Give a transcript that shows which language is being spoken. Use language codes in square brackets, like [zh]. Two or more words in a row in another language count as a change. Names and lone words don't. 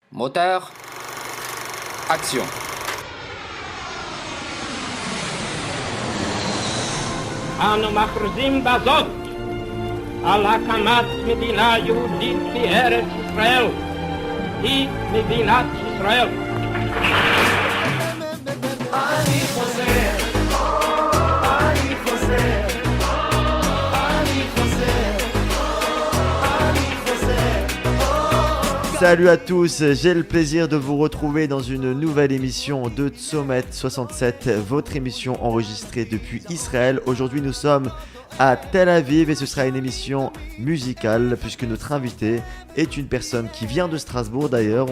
[fr] Moteur. Action. [he] אנו מכריזים בזאת על הקמת מדינה יהודית בארץ ישראל. היא מדינת ישראל. אני חוזר, אני חוזר, אני חוזר, אני חוזר. [fr] Salut à tous, j'ai le plaisir de vous retrouver dans une nouvelle émission de Tzomet 67, votre émission enregistrée depuis Israël. Aujourd'hui nous sommes à Tel Aviv et ce sera une émission musicale puisque notre invité est une personne qui vient de Strasbourg d'ailleurs.